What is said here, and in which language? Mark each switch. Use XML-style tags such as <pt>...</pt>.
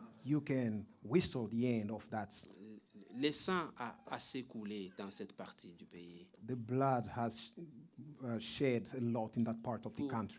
<en>you can whistle the end of that.</en> <fr>Le sang a assez coulé dans cette partie du pays</fr> <en>The blood has shed a lot in that part of the country</en>